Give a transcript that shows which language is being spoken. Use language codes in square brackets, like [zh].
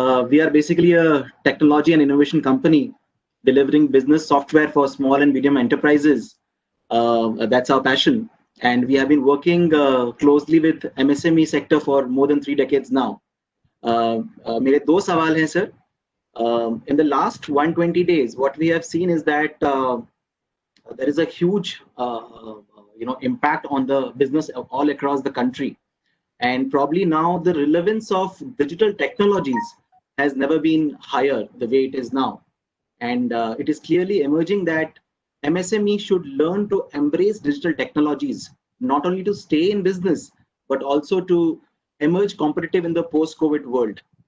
[en] We are basically a technology and innovation company delivering business software for small and medium enterprises. That's our passion, and we have been working closely with MSME sector for more than 3 decades now. [hi] मेरे 2 सवाल हैं sir. [en] In the last 120 days, what we have seen is that there is a huge impact on the business all across the country, and probably now the relevance of digital technologies has never been higher the way it is now, and it is clearly emerging that MSME should learn to embrace digital technologies, not only to stay in business but also to emerge competitive in the post-COVID world.